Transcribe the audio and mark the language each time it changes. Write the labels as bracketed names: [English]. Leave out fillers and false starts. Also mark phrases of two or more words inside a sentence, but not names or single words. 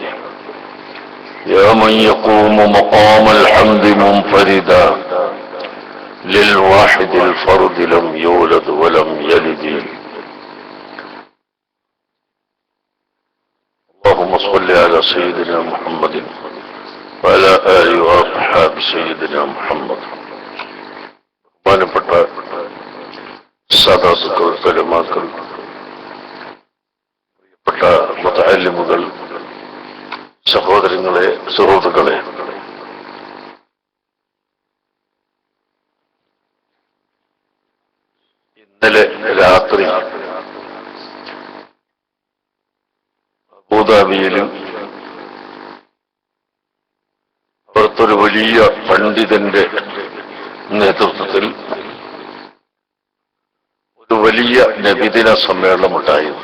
[Arabic] يا من يقوم مقام الحمد منفردا للواحد الفرد لم يولد ولم يلد. اللهم صل على سيدنا محمد وعلى آله وأصحاب سيدنا محمد. [Malayalam] ബഹുമാനപ്പെട്ട സാദാത്തുക്കൾ, തലമാക്കൾ, പ്രിയപ്പെട്ട മുതഅല്ലിമുകൾ, സഹോദരങ്ങളെ, സുഹൃത്തുക്കളെ, ഇന്നലെ രാത്രി അബൂദാബിയിലും അവിടുത്തൊരു വലിയ പണ്ഡിതന്റെ നേതൃത്വത്തിൽ ഒരു വലിയ നബിദിന സമ്മേളനമുണ്ടായിരുന്നു.